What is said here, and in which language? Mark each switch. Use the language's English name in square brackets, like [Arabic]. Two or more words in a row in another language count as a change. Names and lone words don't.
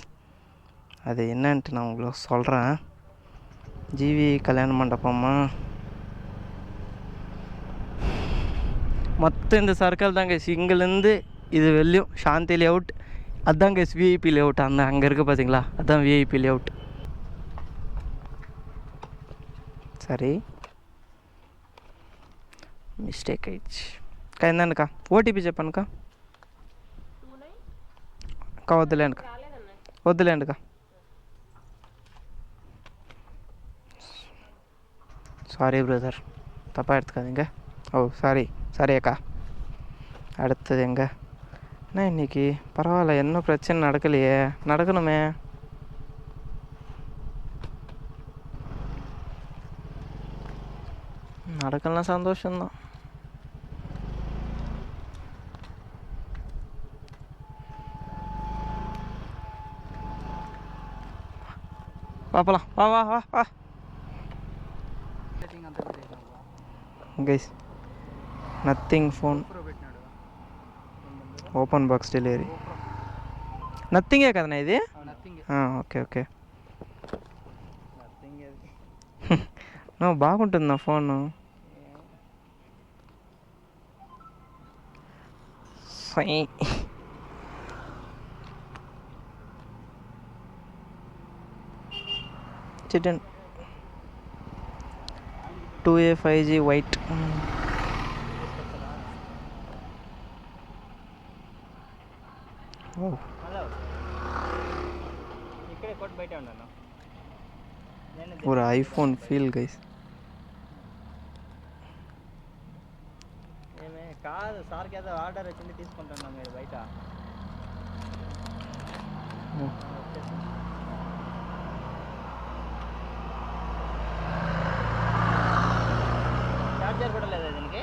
[Tamil] அது என்னன்ட்டு நான் உங்களுக்கு சொல்கிறேன். ஜிவி கல்யாண மண்டபமா மொத்தம் இந்த சர்க்கிள் தான் கைஸ். இங்கேருந்து இது வெளியும் சாந்தி லேஅவுட், அதுதான் கைஸ் விஐபி லேஅவுட். அங்கே இருக்குது பார்த்தீங்களா, அதுதான் விஐபி லேஅவுட். சரி மிஸ்டேக் ஆயிடுச்சு అక్క. [Telugu] ఏందనక్క ఓటీపీ చెప్పనుక అక్క. వద్దులేండి వద్దులేండి అక్క. [Tamil] சாரி பிரதர், தப்பாக எடுத்துக்காதீங்க. சாரி அக்கா. அடுத்தது எங்க என்ன இன்னைக்கு பரவாயில்ல, என்ன பிரச்சனை நடக்கலையே, நடக்கணுமே. நடக்கலாம், சந்தோஷம்தான். பார்ப்பலாம், வா வா வா வா கைஸ். [English] Nothing Phone open box delivery. [Telugu] నథింగే కదనా ఇది? [English] okay okay. [Telugu] బాగుంటుంది నా ఫోను. [English] chicken 2A 5G white. [Tamil] ஒரு ஐஃபோன் [English] feel guys. [Telugu] కాదు సార్కి ఏదో ఆర్డర్ వచ్చింది తీసుకుంటున్నాం మీరు బయట. చార్జర్ కూడా లేదా దీనికి?